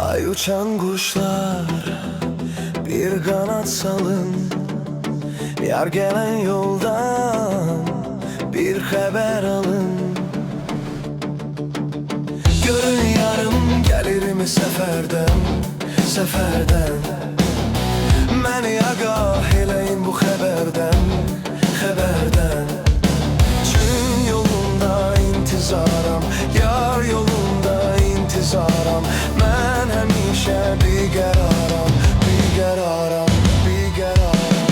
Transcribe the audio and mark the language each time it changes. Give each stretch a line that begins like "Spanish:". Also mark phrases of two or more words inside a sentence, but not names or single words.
Turkish: uçan kuşlar bir kanat salın, yar gelen yoldan bir haber alın. Görün yarım gelir mi seferden, seferden.
Azerbaijani: Məni agah eləyin bu xəbərdən, xəbərdən. Çün yolunda intizaram, yar yolunda intizaram. Mən həmişə bir qəraram, bir qəraram, bir qəraram.